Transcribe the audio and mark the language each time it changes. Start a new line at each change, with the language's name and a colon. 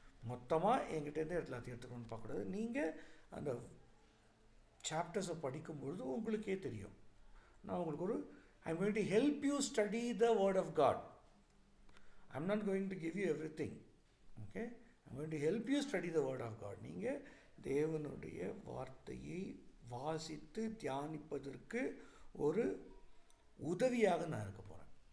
Tamil: மொத்தமாக என்கிட்டேருந்தே எல்லாத்தையும் எடுத்துக்கணும்னு பார்க்கக்கூடாது. நீங்கள் அந்த சாப்டர்ஸை படிக்கும்பொழுது உங்களுக்கே தெரியும். நான் உங்களுக்கு
English: I'm going to help you study the Word of God. I'm not going to give you everything. Okay? I'm going to help you study the Word of God.
Tamil: நீங்கள் தேவனுடைய வார்த்தையை வாசித்து தியானிப்பதற்கு ஒரு உதவியாக நான் இருக்க போகிறேன்.